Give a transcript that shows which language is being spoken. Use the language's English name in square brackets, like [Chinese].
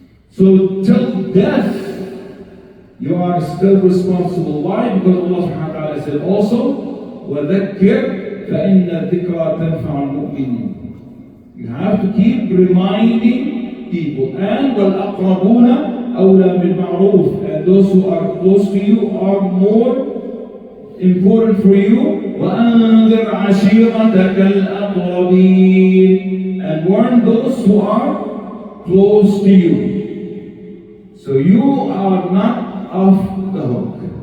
[English] So till death, you are still responsible. Why? Because Allah subhanahu wa ta'ala said also, [Arabic] وَذَكِّرْ فَإِنَّ الذِّكْرَى تَنْفَعُ الْمُؤْمِنِينَ. [English] You have to keep reminding people. [Arabic] And وَالْأَقْرَبُونَ أَوْلَى بِالْمَعْرُوفِ. [English] And those who are close to you are more important for you. [Arabic] وَأَنذِرْ عَشِيرَتَكَ الْأَقْرَبِينَ. [English] And warn those who are close to you. So you are not off the hook.